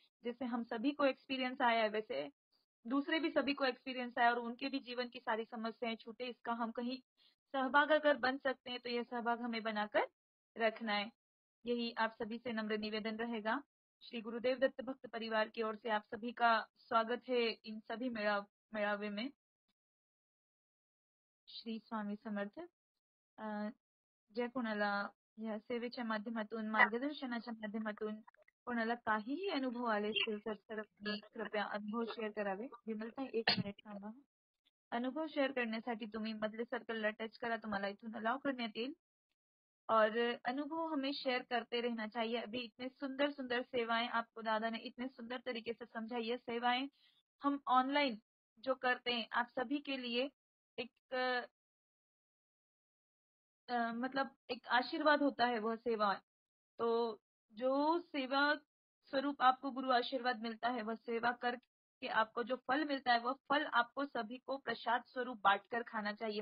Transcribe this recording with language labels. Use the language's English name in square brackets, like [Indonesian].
[Hindi] जैसे हम सभी को एक्सपीरियंस आया है, वैसे दूसरे भी सभी को एक्सपीरियंस आया और उनके भी जीवन की सारी समस्याएं छूटे, इसका हम कहीं सहभाग अगर बन सकते हैं तो यह सहभाग हमें बनाकर रखना है। यही आप सभी से नम्र निवेदन रहेगा। श्री गुरुदेव दत्त भक्त परिवार की ओर से आप सभी का स्वागत है इन सभी मेळावे में। [Marathi] श्री स्वामी समर्थ। ज्या कोणाला या सेवेच्या माध्यमातून, मार्गदर्शनाच्या माध्यमातून कोणाला काहीही अनुभव आले असतील तर सर्वांनी कृपया अनुभव शेअर करावे। विमलताई 1 मिनिट थांबा। अनुभव शेअर करण्यासाठी तुम्ही मधले सर्कलला टच करा, तुम्हाला इथून अलाउ करण्यात येईल [Hindi] और अनुभव हमें शेयर करते रहना चाहिए। अभी इतने सुंदर सुंदर सेवाएं आपको दादा ने इतने सुंदर तरीके से समझाई है। सेवाएं हम ऑनलाइन जो करते हैं आप सभी के लिए एक मतलब एक आशीर्वाद होता है वह सेवा। तो जो सेवा स्वरूप आपको गुरु आशीर्वाद मिलता है, वह सेवा करके आपको जो फल मिलता है, वह फल आपको सभी को प्रसाद स्वरूप बांटकर खाना चाहिए।